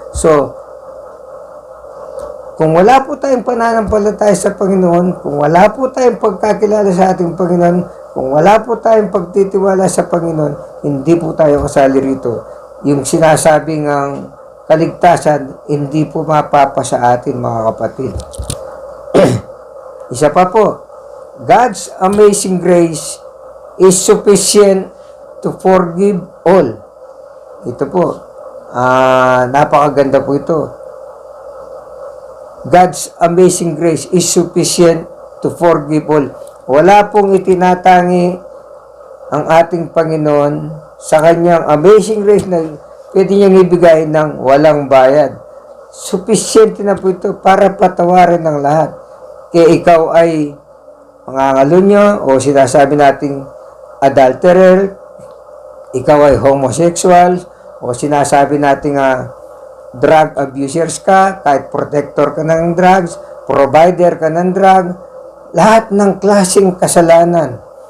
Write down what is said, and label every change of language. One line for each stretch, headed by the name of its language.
Filipino: So, kung wala po tayong pananampalataya sa Panginoon, kung wala po tayong pagkakilala sa ating Panginoon, kung wala po tayong pagtitiwala sa Panginoon, hindi po tayo kasali rito. Yung sinasabing ang kaligtasan, hindi po mapapa sa atin, mga kapatid. Isa pa po,
English: God's amazing grace is sufficient to forgive all.
Filipino: Ito po, napakaganda po ito.
English: God's amazing grace is sufficient to forgive all.
Filipino: Wala pong itinatangi ang ating Panginoon sa kanyang amazing grace na pwede niyang ibigay ng walang bayad. Sufficient na po ito para patawarin ng lahat. Kaya ikaw ay mangangalunya o sinasabi nating adulterer, ikaw ay homosexual, o sinasabi natin
English: drug abusers
Filipino: ka, kahit protector ka ng drugs, provider ka ng drug, lahat ng klaseng kasalanan.